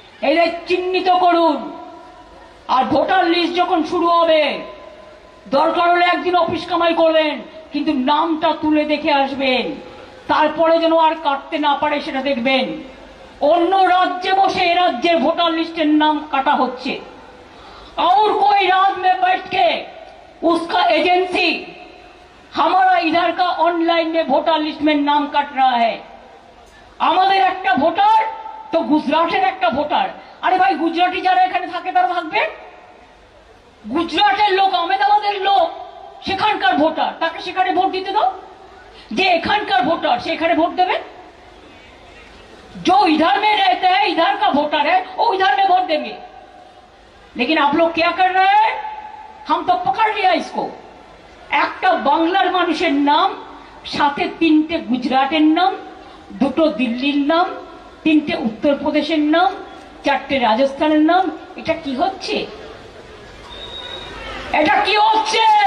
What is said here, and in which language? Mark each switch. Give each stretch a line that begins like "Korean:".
Bangla: এদের চিহ্নিত করুন। আর ভোটার লিস্ট যখন শুরু হবে, দরকার হলে একদিন অফিস কামাই করবেন, কিন্তু নামটা তুলে দেখে আসবেন। তারপরে যেন আর কাটতে না পারে সেটা দেখবেন। অন্য রাজ্যে বসে এ রাজ্যের ভোটার লিস্টের নাম কাটা হচ্ছে।
Hindi: और कोई रात में बैठ के उसका एजेंसी हमारा इधर का ऑनलाइन में वोटर लिस्ट में नाम काट रहा है।
Bangla: আমাদের একটা ভোটার তো গুজরাটের একটা ভোটার। আরে ভাই, গুজরাটি যারা এখানে থাকে তারা থাকবে। গুজরাটের লোক, আহমেদাবাদের লোক সেখানকার ভোটার, তাকে সেখানে ভোট দিতে দাও। যে এখানকার ভোটার সে এখানে ভোট দেবে।
Hindi: जो इधर में रहते हैं, इधर का वोटर है, वो इधर में वोट देंगे। लेकिन आप लोग क्या कर रहे हैं? हम तो पकड़ लिया इसको।
Bangla: একটা বাংলার মানুষের নাম, সাথে তিনটে গুজরাটের নাম, দুটো দিল্লির নাম, তিনটে উত্তরপ্রদেশের নাম, চারটে রাজস্থানের নাম। এটা কি হচ্ছে? এটা কি হচ্ছে?